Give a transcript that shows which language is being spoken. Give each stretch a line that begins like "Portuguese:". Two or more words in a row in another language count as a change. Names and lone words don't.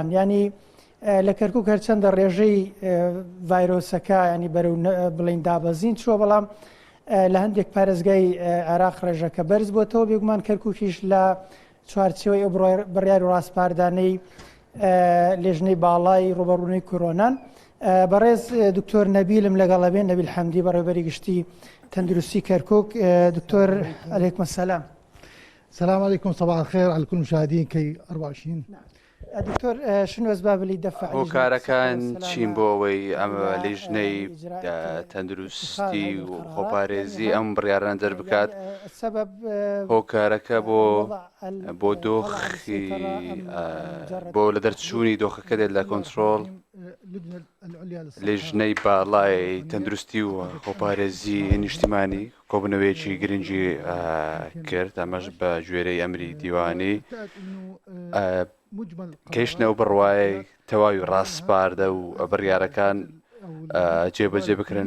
Central Kurdish: ینی لە کەرکووک هەرچەندە ڕێژەی ڤایرۆسەکە ینی بەرەو بڵین دابەزین چووە، بەڵام لە هەندێک پارێزگای عێراق ڕێژەکە بەرز بۆتەوە. بێگومان کەرکووکیش لە چوارچێوەی ئەو بڕیار و ڕاستپاردانەی لێژنەی باڵای ڕوبەڕوونەوەی کۆرۆنان بەڕێز دکتۆر نەبیلم لەگەڵەبێن، نەبیل حەمدی بەڕێوەبەری گشتی تەندروستی کەرکووک.
Arabic: دکتۆر عليكم السلام. السلام عليكم، صباح الخير على كل المشاهدين كي 24. دكتور شنو أسباب اللي دفع
Central Kurdish: هۆکارەکان چین بۆ ئەوەی ئەمە لێژنەی تەندروستی و خۆپارێزی ئەم بڕیاران دەربکات؟ هۆکارەکە بۆ دۆخی بۆ لە دەرچوونی دۆخەکە دێت لە کۆنتترۆل لێژنەی باڵای تەندروستی و خۆپارێزی نیشتیمانی کۆبنەوەیەکی گرنگی کرد، ئەمەش بە گوێرەی ئەمری دیوانی کەیشتنەوە بڕوای تەواوی ڕاستپاردە و بڕیارەکان جێبەجێ بکرن.